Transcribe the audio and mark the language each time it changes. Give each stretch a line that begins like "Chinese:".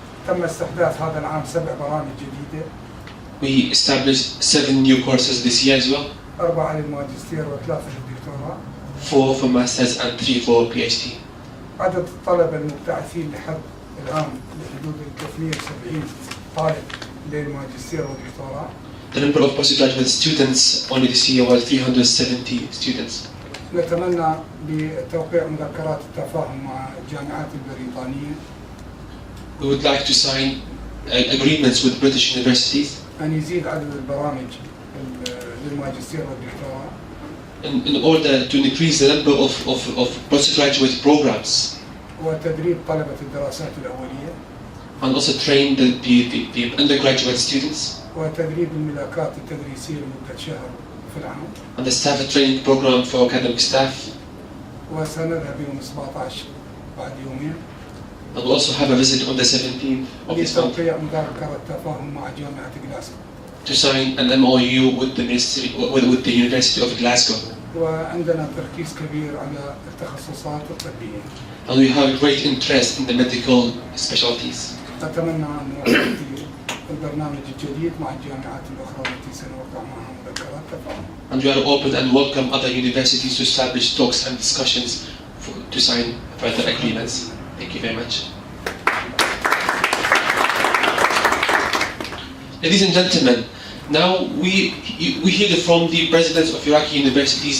Arabic: تم استحداث هذا العام 7 برامج جديدة.
English: We established 7 new courses this year as well.
Arabic: 4 للماجستير و3 للدكتوراه.
English: 4 for masters and 3 for PhD.
Arabic: عدد الطلبة المبتعثين لحد الآن بحدود 370 طالب للماجستير والدكتوراه.
English: The number of postgraduate students only this year was 370 students.
Arabic: نتمنى بتوقيع مذكرات التفاهم مع الجامعات البريطانية.
English: We would like to sign agreements with British universities.
Arabic: أن يزيد عدد البرامج للماجستير والدكتوراه.
English: In order to increase the number of postgraduate programs.
Arabic: وتدريب طلبة الدراسات الأولية.
English: And also train the undergraduate students.
Arabic: وتدريب الملاكات التدريسية لمدة شهر في العام.
English: And the staff training program for academic staff.
Arabic: وسنذهب يوم 17 بعد يومين.
English: And we'll also have a visit on the 17th of this month.
Arabic: لتوقيع مذكرة تفاهم مع جامعة غلاسكو.
English: To sign an MOU with the ministry, with the University of Glasgow.
Arabic: وعندنا تركيز كبير على التخصصات الطبية.
English: And we have great interest in the medical specialties.
Arabic: أتمنى أن نؤدي البرنامج الجديد مع الجامعات الأخرى التي سنوقع معها مذكرات تفاهم.
English: And we are open and welcome other universities to establish talks and discussions to sign further agreements. Thank you very much. Ladies and gentlemen, now we hear from the presidents of Iraqi universities.